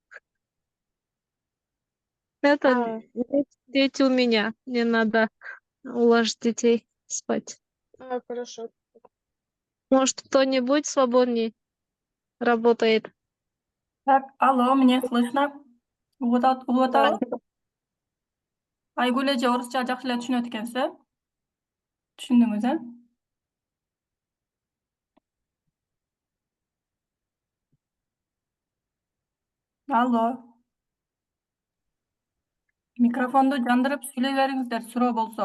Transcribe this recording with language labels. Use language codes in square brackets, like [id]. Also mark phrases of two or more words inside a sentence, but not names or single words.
[ru] Это А, дети у меня. Мне надо уложить детей спать. Хорошо. Может, кто-нибудь свободней работает? Так, алло, мне слышно? [ky] Угуп [ru] Да. [ky] атабы? Айгүл эже орусча жакшы эле түшүнөт экенсиз, түшүндүңүз, Алло. Микрофонду жандырып сүйлөй бериңиздер, суроо болсо.